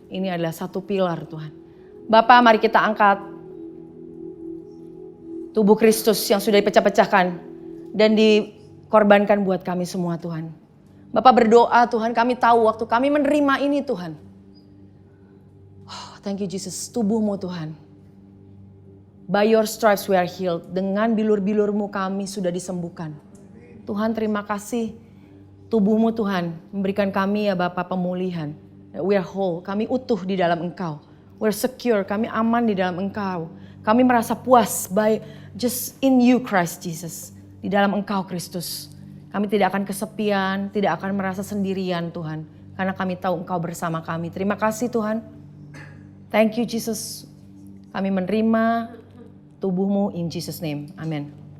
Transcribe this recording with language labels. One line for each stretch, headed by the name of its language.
Indonesian: Ini adalah satu pilar Tuhan. Bapak mari kita angkat tubuh Kristus yang sudah dipecah-pecahkan dan dikorbankan buat kami semua Tuhan. Bapak berdoa Tuhan, kami tahu waktu kami menerima ini Tuhan.
English: Oh, thank you Jesus,
Indonesian: tubuhmu Tuhan.
English: By your stripes we are healed.
Indonesian: Dengan bilur-bilurmu kami sudah disembuhkan. Tuhan terima kasih tubuhmu Tuhan memberikan kami ya Bapak pemulihan.
English: We are whole,
Indonesian: kami utuh di dalam Engkau.
English: We're secure,
Indonesian: kami aman di dalam Engkau. Kami merasa puas
English: by just in you Christ Jesus.
Indonesian: Di dalam Engkau Kristus. Kami tidak akan kesepian, tidak akan merasa sendirian Tuhan. Karena kami tahu Engkau bersama kami. Terima kasih Tuhan.
English: Thank you Jesus.
Indonesian: Kami menerima tubuhmu
English: in Jesus name.
Indonesian: Amin.